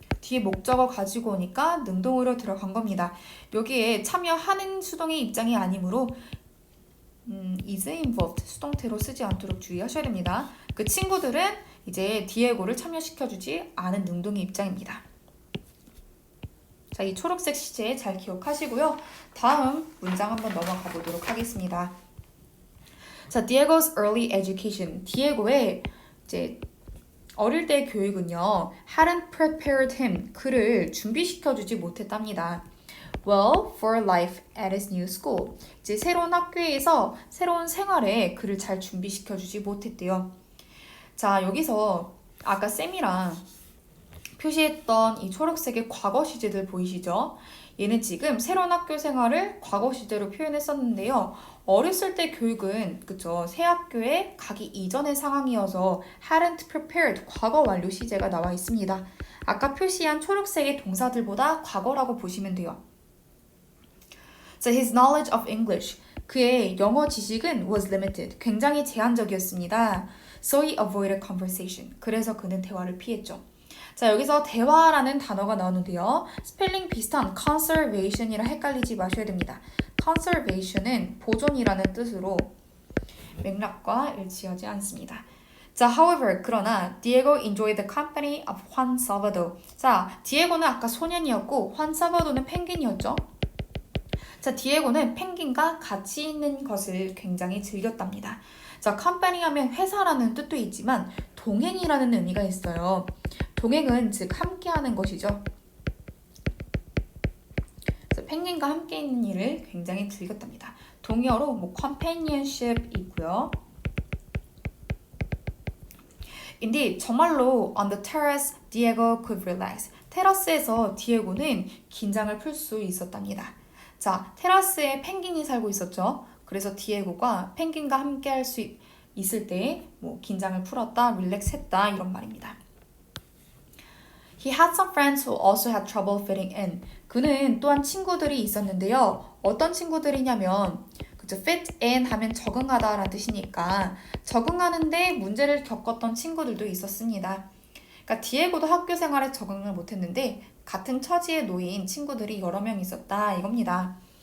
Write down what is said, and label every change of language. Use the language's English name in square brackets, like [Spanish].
[Korean] 뒤에 목적어 가지고 오니까 능동으로 들어간 겁니다. 여기에 참여하는 수동의 입장이 아니므로 [English] is involved [Korean] 수동태로 쓰지 않도록 주의하셔야 됩니다. 그 친구들은 이제 디에고를 참여시켜주지 않은 능동의 입장입니다. 자, 이 초록색 시제 잘 기억하시고요. 다음 문장 한번 넘어가 보도록 하겠습니다. [English] 자, Diego's early education. [Korean] 디에고의 이제 어릴 때 교육은요, [English] hadn't prepared him. [Korean] 그를 준비시켜주지 못했답니다. [English] Well, for life at his new school. [Korean] 이제 새로운 학교에서 새로운 생활에 그를 잘 준비시켜주지 못했대요. 자, 여기서 아까 쌤이랑 표시했던 이 초록색의 과거 시제들 보이시죠? 얘는 지금 새로운 학교 생활을 과거 시제로 표현했었는데요. 어렸을 때 교육은 그쵸 새 학교에 가기 이전의 상황이어서 [English] hadn't prepared [Korean] 과거 완료 시제가 나와 있습니다. 아까 표시한 초록색의 동사들보다 과거라고 보시면 돼요. [English] So his knowledge of English [Korean] 그의 영어 지식은 [English] was limited [Korean] 굉장히 제한적이었습니다. [English] So he avoided conversation [Korean] 그래서 그는 대화를 피했죠. 자, 여기서 대화라는 단어가 나오는데요. 스펠링 비슷한 conservation이랑 헷갈리지 마셔야 됩니다. conservation은 보존이라는 뜻으로 맥락과 일치하지 않습니다. [English] 자, however, [Korean] 그러나 [English] Diego enjoyed the company of Juan Salvador. [Korean] 자, 디에고는 아까 소년이었고 Juan Salvador는 펭귄이었죠. 자, 디에고는 펭귄과 같이 있는 것을 굉장히 즐겼답니다. 자, company 하면 회사라는 뜻도 있지만 동행이라는 의미가 있어요. 동행은 즉 함께하는 것이죠. 그래서 펭귄과 함께 있는 일을 굉장히 즐겼답니다. 동의어로 뭐 companionship 있고요. [English] Indeed, [Korean] 정말로 [English] on the terrace, Diego could relax. [Korean] 테라스에서 디에고는 긴장을 풀 수 있었답니다. 자, 테라스에 펭귄이 살고 있었죠. 그래서 디에고가 펭귄과 함께 할 수 있을 때 뭐 긴장을 풀었다, 릴렉스했다 이런 말입니다. [English] He had some friends who also had trouble fitting in. [Korean] 그는 또한 친구들이 있었는데요. 어떤 친구들이냐면 그죠? fit in 하면 적응하다라는 뜻이니까 적응하는데 문제를 겪었던 친구들도 있었습니다. 그러니까 디에고도 학교 생활에 적응을 못했는데 같은 처지에 놓인 친구들이 여러 명 있었다 이겁니다.